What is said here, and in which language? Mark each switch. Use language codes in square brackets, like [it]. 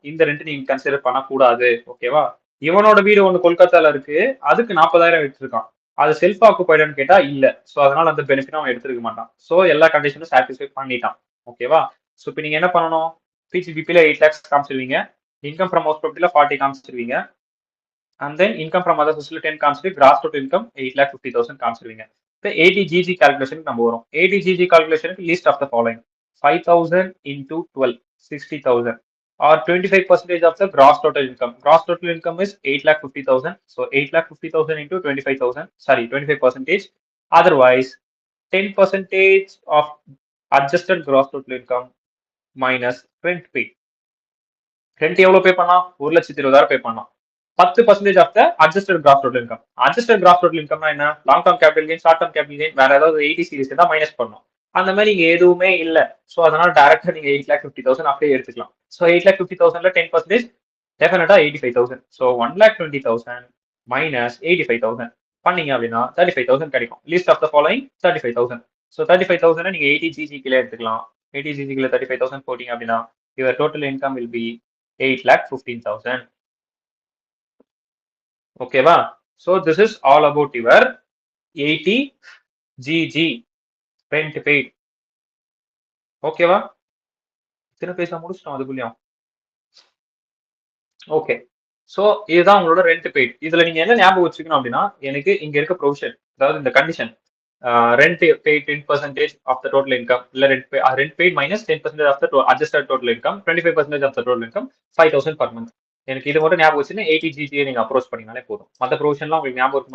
[ta] இந்த ரெண்ட் நீங்க கன்சிடர் பண்ணக்கூடாது. ஓகேவா? இவனோட வீடு ஒன்று கொல்கத்தால இருக்கு, அதுக்கு 40,000 எடுத்திருக்கான், அது செல்ஃப் ஆக்குபைடான்னு கேட்டா இல்ல. ஸோ அதனால அந்த பெனிஃபிட் அவன் எடுத்துருக்க மாட்டான். ஸோ எல்லா கண்டிஷனும் சாட்டிஸ்ஃபை பண்ணிட்டான். ஓகேவா? ஸோ இப்போ நீங்க என்ன பண்ணணும், பிஜிபிபியில் 8 lakhs காமிச்சிருவீங்க, income from house ப்ராப்பர்ட்டியில் 40 காமிச்சிருவீங்க, [en] and then income from other sources [ta] 10 காமிச்சிட்டு gross total income 8,50,000 காமிச்சிருவீங்க. இப்போ 80GG கால்குலேஷனுக்கு நம்ம வரும். 80GG கால்குலேஷனுக்கு [en] list of the following: 5,000 into 12, 60,000, or 25% of the gross total income. Gross total income is 8,50,000. So 8,50,000 into 25,000. Sorry, 25%. Otherwise, 10% of adjusted gross total income minus rent paid. [ta] Rent எவ்வளவு பே பண்ணலாம், 1,20,000 பே பண்ணலாம். 10% of the adjusted cross total income. Adjusted cross total இன்கம்னா என்ன, long term capital gain, short term capital gain, வேற ஏதாவது 80 series தான் minus பண்ணணும். அந்த மாதிரி இங்க எதுவுமே இல்ல. ஸோ அதனால டேரக்டா நீங்க 8,50,000 அப்படியே எடுத்துக்கலாம். ஸோ 8,50,000ல 10% டெஃபினட்டா 85,000. ஸோ 1,20,000 மைனஸ் 85,000 பண்ணீங்க அப்படின்னா 35,000 கிடைக்கும். List of the following 35,000. So 35,000 நீங்க 80GG கீழே எடுத்துக்கலாம். 80GG கீழே 35,000 போட்டீங்க அப்படின்னா your total income will be 8,15,000. ஓகேவா? [en] So this is all about your 80GG rent paid. [ta] ஓகேவா? இத்தனை பேச முடிச்சிட்டோம் அதுக்குள்ளயும். ஓகே, ஸோ இதுதான் உங்களோட ரெண்ட் பெய்ட். இதுல நீங்க என்ன ஞாபகம் வச்சுக்கணும் அப்படின்னா, எனக்கு இங்க இருக்க ப்ரொவிஷன், அதாவது இந்த condition, rent paid 10% of the total income, இல்ல rent paid minus 10% of the adjusted total income, 25% of the total income, 5,000 per month. எனக்கு இது மட்டும் ஞாபகம் வச்சுன்னு 80GG நீங்க அப்ரோச் பண்ணீங்கனாலே போதும். மற்ற ப்ரொவிஷன்லாம் உங்களுக்கு ஞாபகம்